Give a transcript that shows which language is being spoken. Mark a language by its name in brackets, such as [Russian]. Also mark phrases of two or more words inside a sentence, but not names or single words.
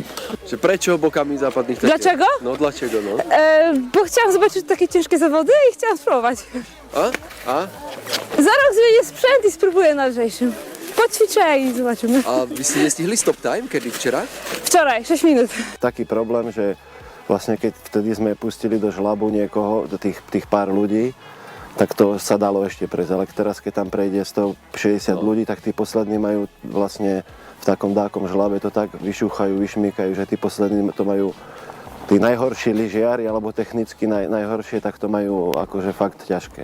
[Slovak] Prečo bokami západných tratiek? [Polish] Dlaczego? No dlaczego, no? Bo chciałam zobaczyć takie ciężkie zawody i chciałam spróbować. A? Za rok zmienię sprzęt i spróbuję na lżejszym. Poćwiczę i zobaczymy. [Slovak] A vy ste nestihli stop time, kedy včera? [Polish] Wczoraj, 6 minut. [Slovak] Taký problém, že vlastne keď vtedy sme pustili do žlabu niekoho, do tých pár ľudí, tak to sa dalo ešte prejsť. Ale teraz, keď tam prejde 160 ľudí, tak tí poslední majú vlastne v takom dákom žlabe to tak vyšúchajú, vyšmýkajú, že tí poslední to majú tí najhorší lyžiari, alebo technicky najhoršie, tak to majú akože fakt ťažké.